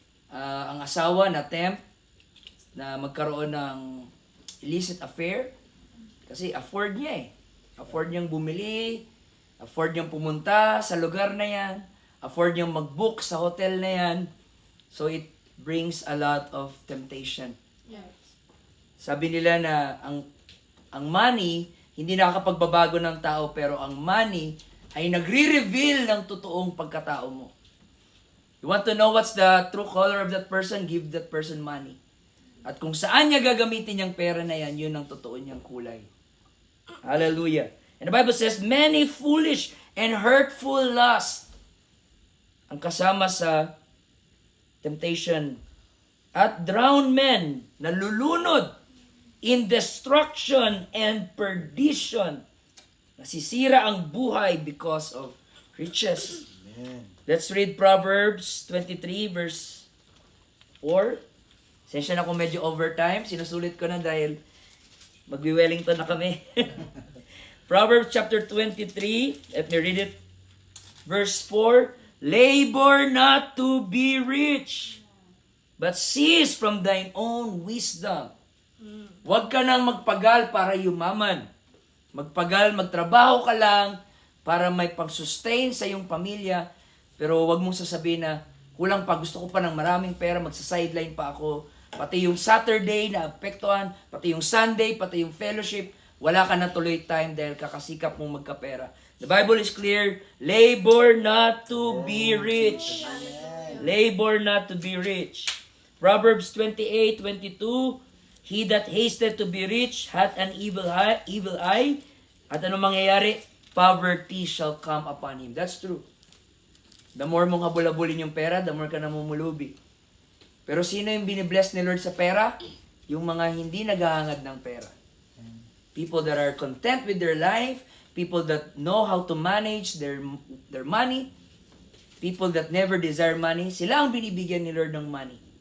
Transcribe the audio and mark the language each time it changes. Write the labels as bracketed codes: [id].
[tl] Ang asawa na tempt na magkaroon ng illicit affair kasi afford niya eh. Afford niyang bumili Afford niyang pumunta sa lugar na yan. Afford niyang mag-book sa hotel na yan. [en] So it brings a lot of temptation. [tl] Sabi nila na ang money, hindi nakakapagbabago ng tao, pero ang money ay nagre-reveal ng totoong pagkatao mo. [en] You want to know what's the true color of that person? Give that person money. [tl] At kung saan niya gagamitin yung pera na yan, yun ang totoo niyang kulay. [en] Hallelujah. And the Bible says, many foolish and hurtful lusts [tl] ang kasama sa temptation. [en] At drowned men, nalulunod in destruction and perdition. [tl] Nasisira ang buhay because of riches. [en] Amen. Let's read Proverbs 23 verse 4. [tl] Sensya na kung medyo overtime. Sinusulit ko na dahil magwi-Wellington na kami. [en] Proverbs chapter 23. Let me read it. Verse 4. Labor not to be rich, but cease from thine own wisdom. [tl] Huwag ka nang magpagal para yumaman. Magpagal, magtrabaho ka lang para may pag-sustain sa iyong pamilya. Pero huwag mong sasabihin na, kulang pa, gusto ko pa ng maraming pera, magsa-sideline pa ako. Pati yung Saturday na apektuhan, pati yung Sunday, pati yung fellowship, wala ka na tuloy time dahil kakasikap mong magkapera. [en] The Bible is clear, labor not to be rich. Labor not to be rich. Proverbs 28:22, he that hasted to be rich hath an evil eye. [tl] At ano mangyayari? [en] Poverty shall come upon him. That's true. [tl] The more mong habol-habulin yung pera, the more ka namumulubi. Pero sino yung binibless ni Lord sa pera? Yung mga hindi naghahangad ng pera. [en] People that are content with their life, people that know how to manage their money, people that never desire money, [tl] sila ang binibigyan ni Lord ng money.